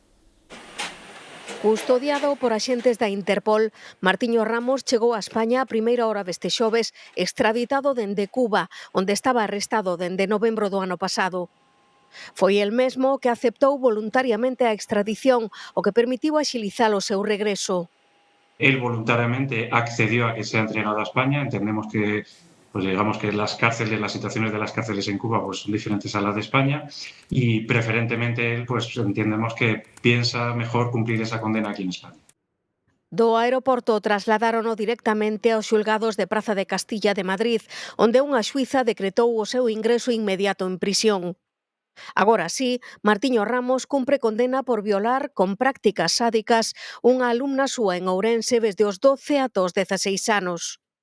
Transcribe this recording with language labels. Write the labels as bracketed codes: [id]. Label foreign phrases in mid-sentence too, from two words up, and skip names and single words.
[gl] Custodiado por axentes da Interpol, Martiño Ramos chegou a España a primeira hora deste xoves, extraditado dende Cuba, onde estaba arrestado dende novembro do ano pasado. Foi el mesmo que aceptou voluntariamente a extradición, o que permitiu axilizar o seu regreso. [es] Él voluntariamente accedió a que sea entregado a España. Entendemos que, pues digamos que las cárceles, las situaciones de las cárceles en Cuba pues son diferentes a las de España y preferentemente él pues entendemos que piensa mejor cumplir esa condena aquí en España. [gl] Do aeroporto trasladárono directamente aos xulgados de Praza de Castilla de Madrid, onde unha xuíza decretou o seu ingreso inmediato en prisión. Agora sí, Martiño Ramos cumpre condena por violar con prácticas sádicas unha alumna súa en Ourense desde os 12 ata os 16 anos.